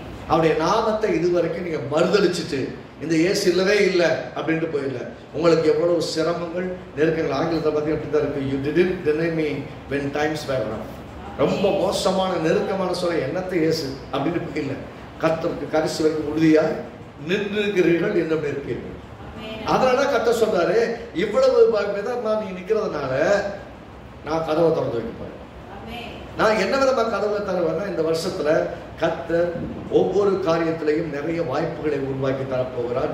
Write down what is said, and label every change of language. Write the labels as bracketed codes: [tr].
[ta] அவருடைய நாமத்தை இதுவரைக்கும் நீங்க மறுதளிச்சுட்டு இந்த இயேசு இல்லவே இல்லை அப்படின்ட்டு போயிடல. உங்களுக்கு எவ்வளவு சிரமங்கள் நெருக்கங்கள். ஆங்கிலத்தை பத்தி அப்படிதான் இருக்கு. [en] You didn't deny me when times were rough. [ta] ரொம்ப மோசமான நெருக்கமான சொல்ல என்னத்தை இயேசு அப்படின்னு போயிடல. கர்த்தருக்கு கடைசி வரைக்கும் உறுதியாய் நின்றுகிறீர்கள் என்ன இருப்பீர்கள். அதனால கர்த்தர் சொல்றாரு, இவ்வளவு விதமா நீ நிக்கிறதுனால நான் கதவை திறந்து வைக்கப்பேன். நான் என்ன விதமா கதவை தருவேன்னா, இந்த வருஷத்துல கர்த்தர் ஒவ்வொரு காரியத்திலையும் நிறைய வாய்ப்புகளை உருவாக்கி தரப்போகிறார்.